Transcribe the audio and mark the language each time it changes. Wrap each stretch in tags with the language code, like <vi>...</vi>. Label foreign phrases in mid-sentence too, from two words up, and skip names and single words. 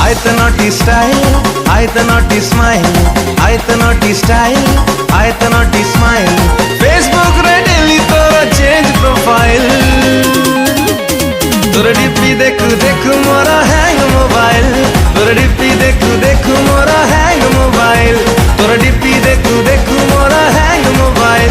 <en>naughty style, I the naughty smile, I the naughty style, I the naughty smile.</en> <spv>Facebook रे daily तोरा</spv> <en>change profile.</en> <spv>ତୋରା DP ଦେଖୁ ଦେଖୁ ମୋରା</spv> <en>hang mobile.</en> <spv>ତୋରା DP ଦେଖୁ ଦେଖୁ ମୋରା</spv> <en>hang mobile.</en> <spv>ତୋରା DP ଦେଖୁ ଦେଖୁ ମୋରା</spv> <en>hang mobile.</en>